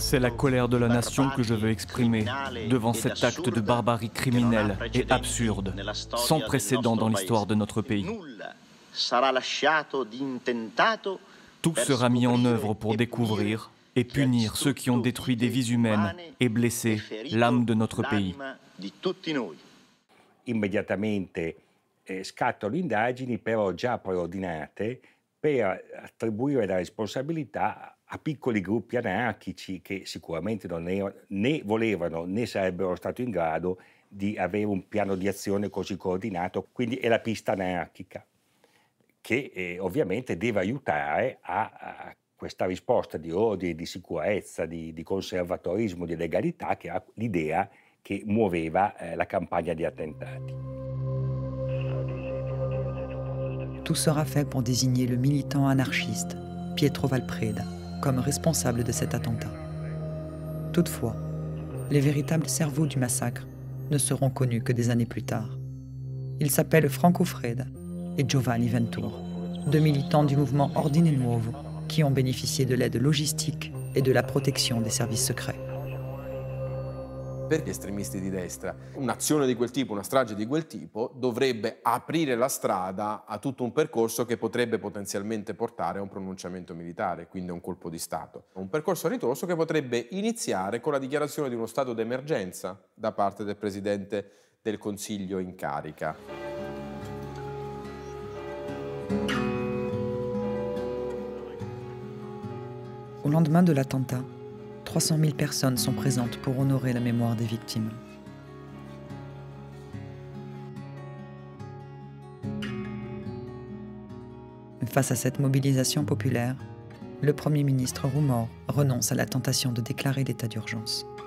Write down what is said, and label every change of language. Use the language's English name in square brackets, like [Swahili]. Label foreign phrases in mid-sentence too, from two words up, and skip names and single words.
[French] C'est la colère de la nation que je veux exprimer devant cet acte de barbarie criminelle et absurde, sans précédent dans l'histoire de notre pays. Tout sera mis en œuvre pour découvrir et punir ceux qui ont détruit des vies humaines et blessé l'âme de notre pays. [Italian] Immediatamente scattano indagini, però già preordinate, per attribuire la responsabilità a piccoli gruppi anarchici che sicuramente non né volevano né sarebbero stati in grado di avere un piano di azione così coordinato. Quindi è la pista anarchica che ovviamente deve aiutare a questa risposta di ordine, di sicurezza, di conservatorismo, di legalità, che ha l'idea che muoveva la campagna di attentati. [French] Tout sera fait pour désigner le militant anarchiste, Pietro Valpreda, comme responsable de cet attentat. Toutefois, les véritables cerveaux du massacre ne seront connus que des années plus tard. Ils s'appellent Franco Freda et Giovanni Ventura, deux militants du mouvement Ordine Nuovo qui ont bénéficié de l'aide logistique et de la protection des services secrets. [Italian] per gli estremisti di destra. Un'azione di quel tipo, una strage di quel tipo, dovrebbe aprire la strada a tutto un percorso che potrebbe potenzialmente portare a un pronunciamento militare, quindi a un colpo di Stato. Un percorso a ritroso che potrebbe iniziare con la dichiarazione di uno stato d'emergenza da parte del Presidente del Consiglio in carica. [French] Au lendemain de l'attentat, 300 000 personnes sont présentes pour honorer la mémoire des victimes. Face à cette mobilisation populaire, le Premier ministre Roumort renonce à la tentation de déclarer l'état d'urgence.